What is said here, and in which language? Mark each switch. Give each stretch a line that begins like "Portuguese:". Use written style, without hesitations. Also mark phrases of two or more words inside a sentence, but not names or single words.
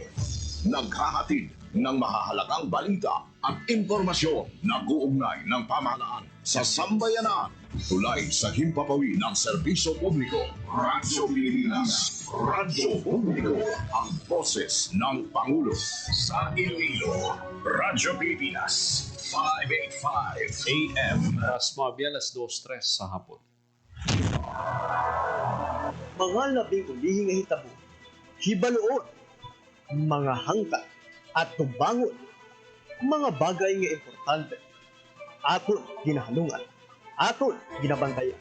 Filipino: Naghahatid ng mahahalagang balita at impormasyon na uugnay ng pamahalaan sa sambayanan. Tulay sa himpapawid ng serbisyo publiko. Radyo Pilipinas. Radyo Publiko. Ang boses ng Pangulo. Sa Iloilo. Radyo Pilipinas. 585 AM.
Hiligaynon: Alas 9, alas 2:03 sa hapon. Mga labing ulihing nga hitabo, hibaluon, mga hangka at tubangon, mga bagay nga importante, aton ginahalungan, aton ginabantayan.